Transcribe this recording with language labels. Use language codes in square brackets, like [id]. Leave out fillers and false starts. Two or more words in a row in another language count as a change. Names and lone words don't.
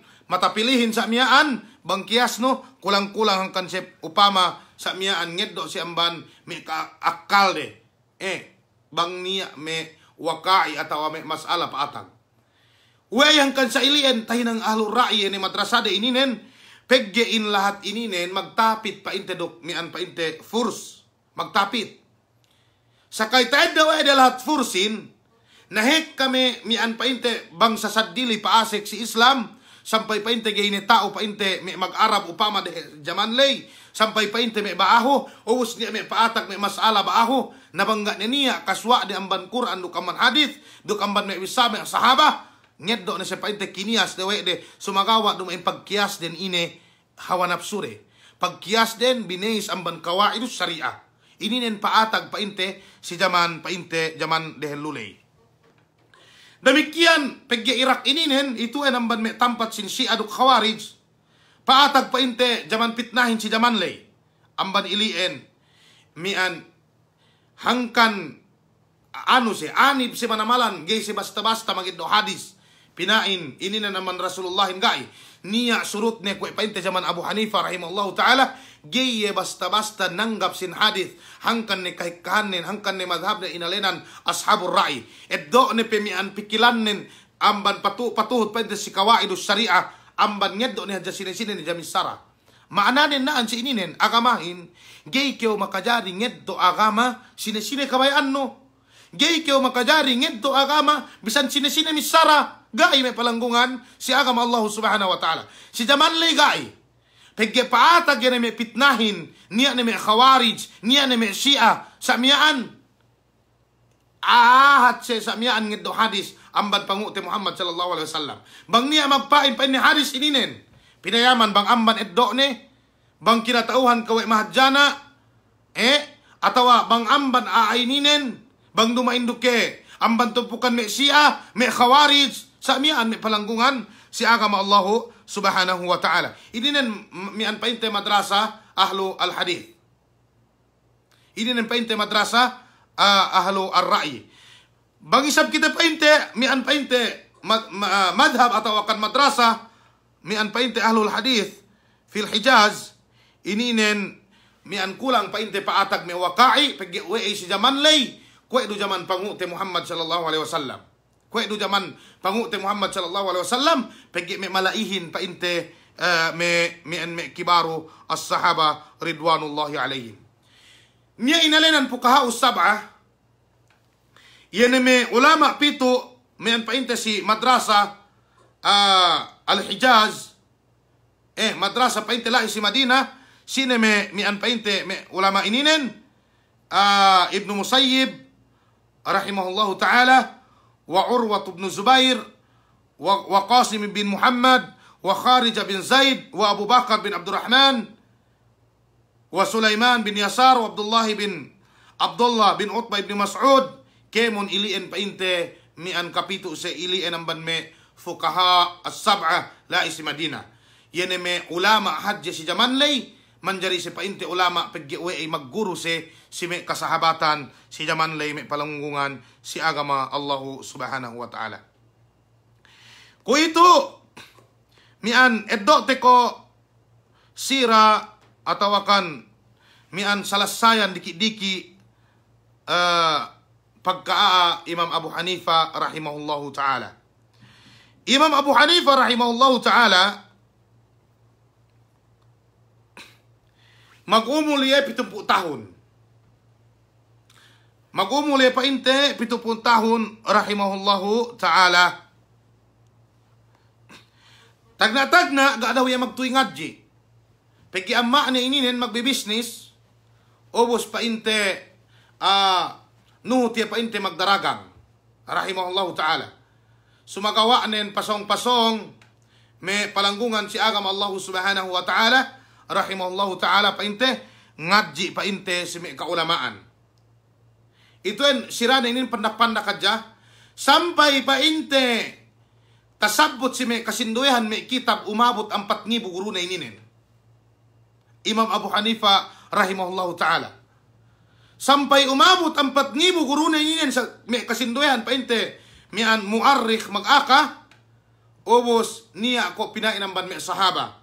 [yka] matapilihin sa miyaan bangkias no kulang-kulang hangkan si upama sa miyaan ngeddo si amban me ka akal de bang niya me wakai atau me masala paatag we hangkan sa ilien tahinang [ar] أهل الرأي [yka] ni madrasade ininen peggein lahat ininen magtapit painte dok mian painte furs magtapit sakay taed daw ay lahat fursin nahek kami mian painte bangsa sadili paasek si Islam sampai painte gayne tao painte may mag-Arab upama de zaman lay sampai painte may baaho uus niya may paatag may masala baaho nabangga niya kaswa di amban Quran duk amban hadith duk amban may wisame sahaba ngeddo na siya painte kiniyas de de sumagawa dumain pagkiyas den ine hawa nafsure pagkiyas den binis amban kawaidus syariah ininen paatag painte si zaman painte zaman dehelulay. Demikian pegge Irak ininen itu enamban me tampat sin Syiah duk Khawarij paatag painte zaman pitnahin si zaman lay amban ilien mian hangkan anu si anib si manamalan gay si basta-basta magiddo hadis pinain ininen naman Rasulullah gai niya surut ne kwe painte zaman Abu Hanifah [ar] رحمه الله تعالى [yka] geye basta-basta nanggap sin hadith hangkan ne kahikahanin hangkan ne madhab ne inalenan ashabur ra'i eddo ne pemian pikilanin amban patuhut painte si kawaidus syariah amban ngeddo ne hadja sine-sine ni jamis sara maananin naan si ininen agamahin gay keo makajari ngeddo agama sine-sine kabayan no gay keo makajari ngeddo agama bisan sine-sine misara gai may palanggungan si agama [ar] الله سبحانه وتعالى [yka] si zaman lay gai pegge paatag yan may pitnahin niya na may khawarij niya na may Syiah sa miyaan ahat siya sa miyaan ngeddo hadis amban pangu te Muhammad [ar] صلى الله عليه وسلم [yka] bang niya magpain pa ni hadis ininen pinayaman bang amban eddo ne bang kinatauhan kawe mahadjana atawa bang amban aaininen bang dumainduke amban tumpukan may Syiah may khawarij sa miyaan may palanggungan si agama [ar] الله سبحانه وتعالى. [yka] Ini nan mian painte madrasa [ar] أهل الحديث. [yka] Ini nan painte madrasa [ar] أهل الرأي. [yka] Bang isab kita painte mian painte madhab atau akan madrasa mian painte [ar] أهل الحديث في الحجاز [yka] ininen mian kulang painte paatag me wakai pegi we si zaman lay kue du zaman pangute Muhammad [ar] صلى الله عليه وسلم. [yka] Kue du zaman pangute Muhammad [ar] صلى الله عليه وسلم [yka] pegi me malaihin painte me kibaru [ar] الصحابة رضوان الله عليهم. [yka] Nia inalenan [ar] الفقهاء السبعة [yka] me ulama pito me painte si [ar] مدرسة الحجاز [yka] madrasa painte la si Madinah. Sine me painte me ulama ininen Ibnu Musayyib [ar] رحمه الله تعالى [yka] wa Urwah bin Zubair wa Qasim bin Muhammad wa Kharij bin Zaid wa Abu Bakar bin Abdurrahman wa Sulaiman bin Yasar wa Abdullah bin Utbah bin Mas'ud kemon ilien painte mian kapitu se ilien amban me [ar] الفقهاء السبعة [yka] la isi Madinah. Yene me ulama hajj si zaman lay manjari si painte ulama paggiwe ay magguru si me kasahabatan si zaman lay me palanggungan si agama [ar] الله سبحانه وتعالى. [yka] Ko ito mian eddo te ko sira atawakan mian salasayan diki-diki pagkaa Imam Abu Hanifa [ar] رحمه الله تعالى. [yka] Imam Abu Hanifa [ar] رحمه الله تعالى [yka] mag-umul ye 70 tahun. Mag-umul ye painte 70 tahun [ar] رحمه الله تعالى. [yka] Tagna-tagna ga daw ye magtuy ngadji. Peki amma ni ininen magbibisnis obos painte nuhut ye painte magdaragang [ar] رحمه الله تعالى. [yka] Sumagawa nen pasong-pasong me palanggungan si agam [ar] الله سبحانه وتعالى رحمه الله تعالى [yka] painte ngadji painte si me kaulamaan. Itu en sirana ini pendak-pendak aja sampai painte tasabut si me kasinduyan me kitab umabot 4,000 guru na ininen. Imam Abu Hanifa [ar] رحمه الله تعالى [yka] sampai umabot 4,000 guru na ininen sa me kasinduyan painte mian muarrikh mag-aka obos niya ko pinainamban me sahaba.